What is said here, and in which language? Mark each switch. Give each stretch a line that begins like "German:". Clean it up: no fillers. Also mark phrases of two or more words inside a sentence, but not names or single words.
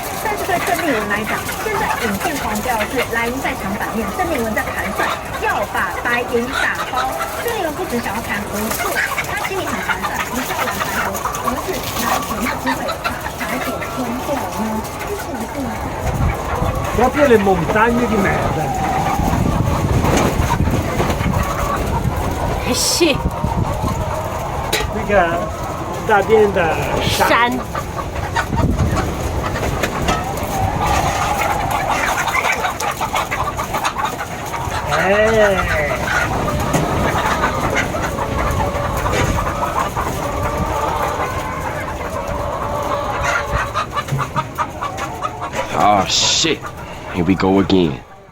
Chinese: 但是对郑丽文来讲，现在影片黄标的是蓝营在抢版面，郑丽文在盘算要把白银打包。郑丽文不只想要谈合作，他心里很盘算，不是要蓝白合，而是拿什么机会把白给吞掉呢？
Italian: Proprio le montagne di merda.
Chinese: 是那个大边的山。哎。
English: Oh shit. Here we go again.